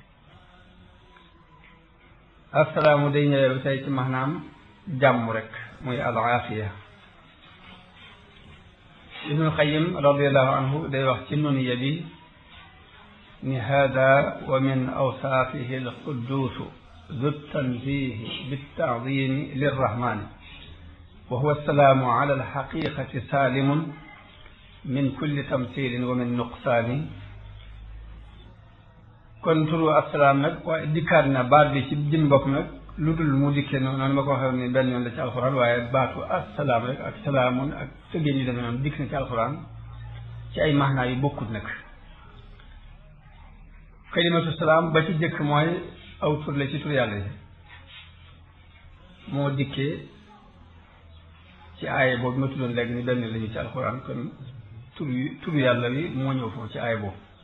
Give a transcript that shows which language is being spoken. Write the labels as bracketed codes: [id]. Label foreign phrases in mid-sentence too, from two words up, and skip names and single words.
[wo] assalaamu day ñëwee ba tey ci maanaam jàmm rek muy al aafiya. [ar] ibnul qayyim رضي الله عنه [wo] day wax ci nuniya bi ni [ar] هذا ومن أوصافه القدوس ذو التنزيه بالتعظيم للرحمن وهو السلام على الحقيقة سالم من كل تمثيل ومن نقصان. [wo] kon turu assalaam nag waaye dikkaat na baat bi ci jëm bopp nag lu dul mu dikkee noonu ma ko waxee ni benn yoon la ci alxuraan waaye baatu assalaam rek ak salaamun ak tëggeen yi demee noonu dikk na ci alxuraan ci ay maanaa yu bokkut nag. [ar] كلمة السلام [wo] ba ci jëkk mooy aw tur la ci tur yàlla yi moo dikkee ci aaya boobu ma tuddoon léegi ni benn lañu ci alxuraan kon tur yàlla wi moo ñëw foofu ci aaya boobu.